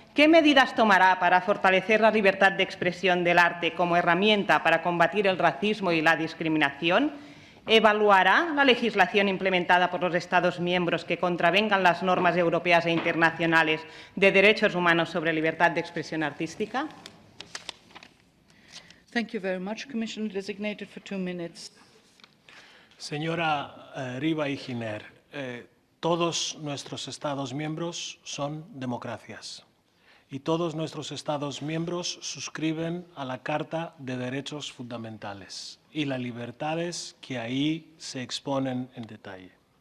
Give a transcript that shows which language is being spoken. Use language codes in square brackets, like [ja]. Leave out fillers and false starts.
[es] ¿Qué medidas tomará para fortalecer la libertad de expresión del arte como herramienta para combatir el racismo y la discriminación? ¿Evaluará la legislación implementada por los Estados miembros que contravengan las normas europeas e internacionales de derechos humanos sobre libertad de expresión artística? [en] Thank you very much, Commissioner designated for 2 minutes. [es] Señora Riba Irginer, todos nuestros Estados miembros son democracias y todos nuestros Estados miembros suscriben a la Carta de Derechos Fundamentales y las libertades que ahí se exponen en detalle.